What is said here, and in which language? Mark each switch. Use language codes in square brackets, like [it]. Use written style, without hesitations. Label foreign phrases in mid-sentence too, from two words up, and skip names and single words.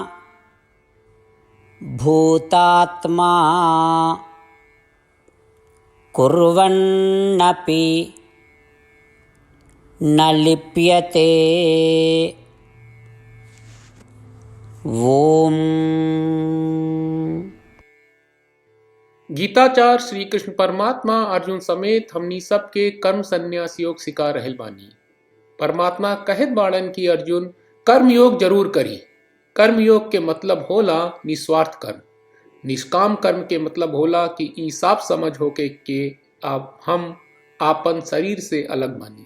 [sa] भूतात्मा कुर्वन्नपि न लिप्यते। ओम। [bho] गीताचार्य श्री कृष्ण परमात्मा अर्जुन समेत हमनी सबके कर्म संन्यास योग सिखा रहल बानी। परमात्मा कहत बाड़न की अर्जुन कर्म योग जरूर करी। कर्म योग के मतलब होला निस्वार्थ कर्म। निष्काम कर्म के मतलब होला कि ई साफ समझ होके के अब हम आपन शरीर से अलग बानी।